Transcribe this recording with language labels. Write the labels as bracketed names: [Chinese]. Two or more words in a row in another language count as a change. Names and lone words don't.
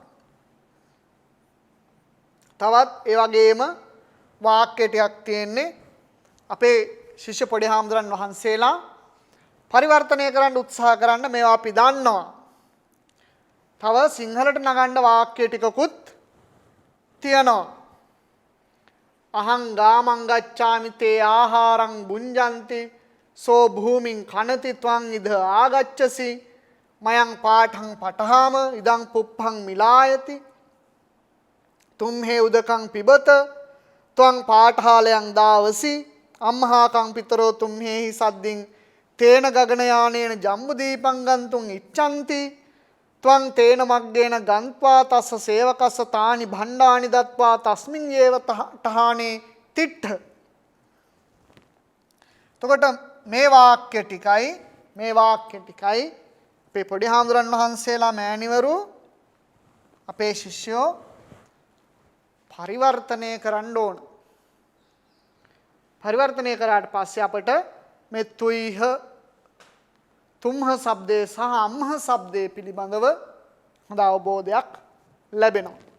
[Sinhala] තවත් ඒ වගේම වාක්‍ය ටිකක් තියෙන්නේ අපේ ශිෂ්‍ය පොඩි හාමුදුරන් වහන්සේලා පරිවර්තනය කරන්න උත්සාහ කරන්න මේවා අපි දන්නවා. තව සිංහලට නගන්න වාක්‍ය ටිකකුත් තියෙනවා. [Pali] අහං ගාමං ගච්ඡාමි තේ ආහාරං බුඤ්ජන්ති සෝ භූමින් කනති ත්වං ඉද ආගච්ඡසි මයං පාඨං පඨාම ඉදං පුප්පං මිලායති තුම්හේ උදකං පිබත ත්වං පාඨාලයන් දාවසි අම්හාකං පිතරෝ තුම්හෙහි සද්දින් තේන ගගන යානේන ජම්බු දීපං ගන්තුං ඉච්ඡන්ති ත්වං තේන මග්ගේන ගන්්වා තස්ස සේවකස්ස තානි භණ්ඩානි දත්වා තස්මින් යේව තහානේ තිට්ඨ. [Sinhala] එතකොට මේ වාක්‍ය ටිකයි අපේ පොඩි හාමුදුරන් වහන්සේලා මෑණිවරු අපේ ශිෂ්‍යෝ පරිවර්තනය කරන්න ඕන. පරිවර්තනය කරාට පස්සේ අපට මේ තුයිහ තුම්හ શબ્දය සහ අම්හ શબ્දය පිළිබඳව හොඳ අවබෝධයක් ලැබෙනවා.